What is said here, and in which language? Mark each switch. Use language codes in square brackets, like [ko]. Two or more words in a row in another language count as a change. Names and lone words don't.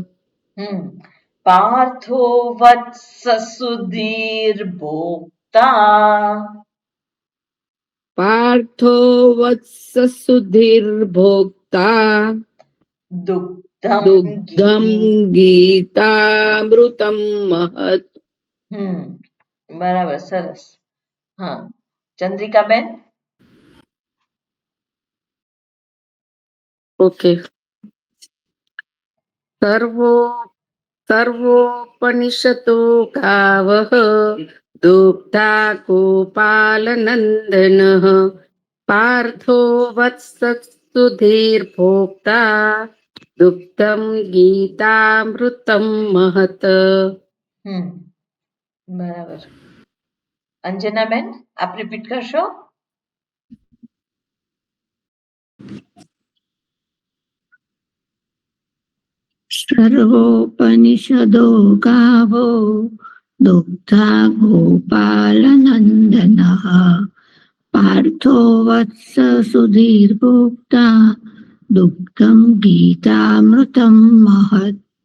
[sa] पार्थो वत्स सुधीर्भोक्ता पार्थो वत्स सुधीर्भोक्ता दुग्धं गीतामृतं महत्. [gu] બરાબર, સરસ. હા, ચંદ્રિકાબેન. ઓકે. [sa] सर्वोपनिषतो गावः दुग्धा गोपालनन्दनः पार्थो वत्स सुधीर्भोक्ता दुग्धं गीतामृतं महत्. [gu] બરાબર. અંજનાબેન, આપ રિપીટ કરશો? [sa] सर्वोपनिषदो गावो दुग्धा गोपालनन्दनः पार्थो वत्स सुधीर्भोक्ता दुग्धं गीतामृतं महत्.